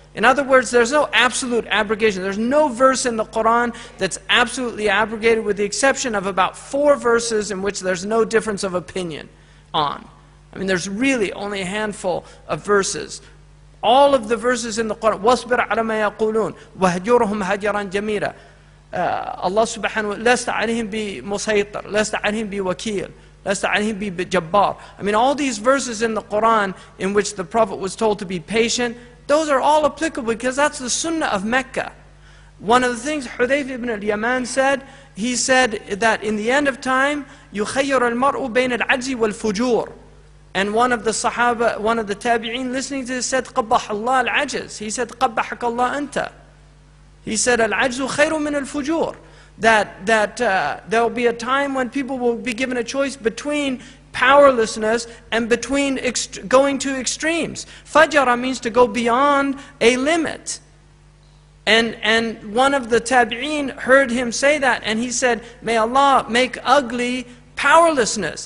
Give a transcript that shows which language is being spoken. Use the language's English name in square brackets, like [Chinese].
[English] In other words, there's no absolute abrogation. There's no verse in the Quran that's absolutely abrogated, with the exception of about 4 verses in which there's no difference of opinion on. I mean, there's really only a handful of verses. All of the verses in the Quran, [Arabic] وَاصْبِرْ عَلَى مَا يَقُولُونَ وَهْجُرْهُمْ هَجْرًا جَمِيلًا. Allah subhanahu wa ta'ala, لَسْتَ عَلَيْهِمْ بِمُسَيْطِرٍ لَسْتَ عَلَيْهِمْ بِوَكِيلٍ لَسْتَ عَلَيْهِمْ بِجَبَّارٍ. [English] I mean, all these verses in the Quran in which the Prophet was told to be patient, those are all applicable because that's the sunnah of Mecca. One of the things Hudayf ibn al-Yaman said, he said that in the end of time, [Arabic] يُخَيَّرُ الْمَرْءُ بَيْنَ الْعَجْزِ وَالْفُجُورِ. [English] And one of the Sahaba, one of the Tabi'een listening to this said, [Arabic] قَبَّحَ اللَّهُ الْعَجْزِ. [English] He said, [Arabic] قَبَّحَكَ اللَّهُ أَنْتَ. He said, الْعَجْزُ خَيْرٌ مِنَ الْفُجُورِ. [English] That there will be a time when people will be given a choice between powerlessness and between going to extremes. Fajara means to go beyond a limit. And one of the tabi'een heard him say that, and he said, may Allah make ugly powerlessness.